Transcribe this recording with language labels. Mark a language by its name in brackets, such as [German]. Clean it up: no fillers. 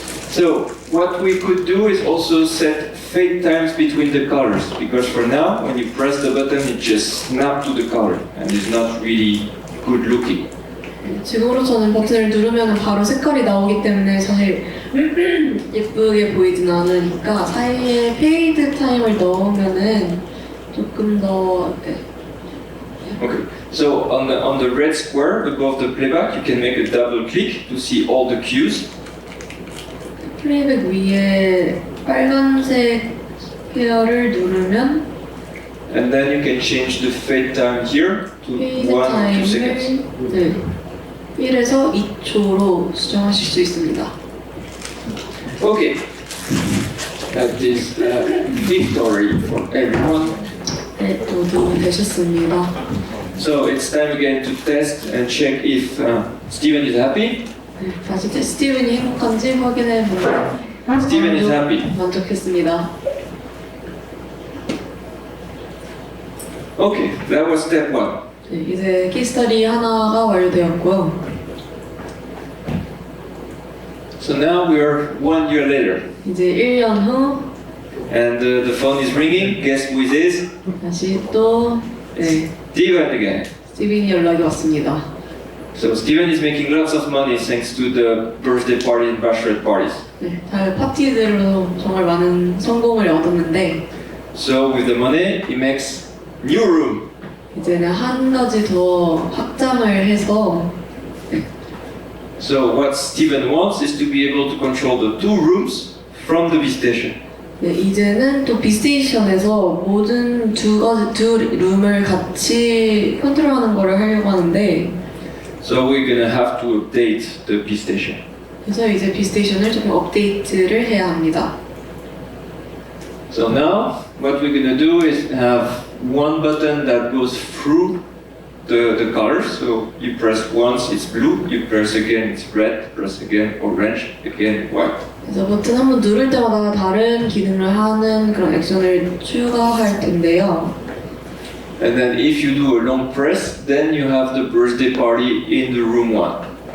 [English] So, what we could do is also set fade times between the colors, because for now, when you press the button, it just snaps to the color, and it's not really good looking. [Korean] 지금으로서는 버튼을 누르면 바로 색깔이 나오기 때문에 사실 예쁘게 보이진 않으니까 사이에 페이드 타임을 넣으면은 조금 더 [English] Okay, so on the red square above the playback, you can make a double click to see all the cues. [Korean] 플레이백 위에 빨간색 헤어를 누르면 [English] And then you can change the fade time here to [Korean] 페이드 [English] 1 or 2 seconds. [Korean] 타임을 1에서 2초로 수정하실 수 있습니다. [English] Okay, that is victory for everyone. [Korean] 네, 모두 되셨습니다. [English] So it's time again to test and check if Steven is happy. [Korean] 네, 다시 스티븐이 행복한지 확인해 보면 [English] Steven is happy. [Korean] 만족했습니다. [English] Okay, that was step 1. [Korean] 네, 이제 키스터디 하나가 완료되었고요. [English] So now we are 1 year later. [Korean] 이제 1년 후 [English] And the phone is ringing. Guess who it is? [Korean] 다시 또 네, [English] Steven again. [Korean] 스티븐이 연락이 왔습니다. [English] So Steven is making lots of money thanks to the birthday party and bachelorette parties. [Korean] 네, 달 파티들로 정말 많은 성공을 얻었는데 [English] So with the money, he makes new room. [Korean] 이제는 한 가지 더 확장을 해서 [English] So what Steven wants is to be able to control the 2 rooms from the B station. [Korean] 네, 이제는 또 비스테이션에서 모든 두 룸을 같이 컨트롤하는 거를 하려고 하는데 [English] So we're gonna have to update the B station. [Korean] 그래서 이제 비스테이션을 조금 업데이트를 해야 합니다. [English] So now what we're gonna do is have one button that goes through the colors. So you press once, it's blue. You press again, it's red. Press again, orange. Again, white. [Korean] 그래서 버튼 한번 누를 때마다 다른 기능을 하는 그런 액션을 추가할 텐데요. [English] And then if you do a long press, then you have the birthday party in the room 1.